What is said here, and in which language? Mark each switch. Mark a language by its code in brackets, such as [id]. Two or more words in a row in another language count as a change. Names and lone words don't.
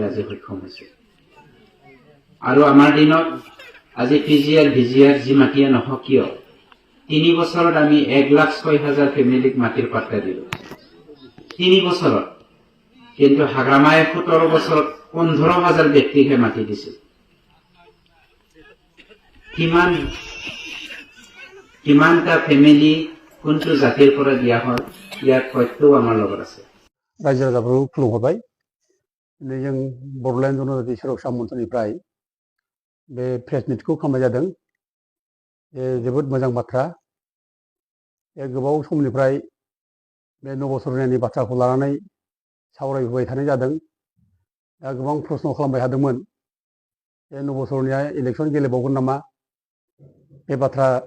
[as] আজি সক্ষম হৈছো আৰু আমাৰ দিনত আজি পিজিআৰ ভিজিআৰ যি মাটিয়ে নহওক কিয় 3 বছৰত আমি 1,06,000 ফেমিলিক মাটিৰ পাট্টা দিলো 3 বছৰত কিন্তু হাগ্ৰামাই 17 বছৰত 15,000 ব্যক্তিকে মাটি দিছিল কিমানটা ফেমিলি কোনটো জাতিৰ পৰা দিয়া হয় ইয়াৰ তথ্যও আমাৰ লগত আছে [brx] रायजो राजाफोरखौ खुलुमहरबाय दिनै जों बड'लेण्ड जनजाति सुरक्षा मन्चनिफ्राय बे प्रेस मिटखौ खालामनाय जादों जोबोद मोजां बाथ्रा गोबाव समनिफ्राय बे नबसरनायनि बाथ्राखौ लानानै सावरायबोबाय थानाय जादों दा गोबां प्रश्न खालामबाय थादोंमोन बे नबसरनाया इलेक्सन गेलेबावगोन नामा बे बाथ्रा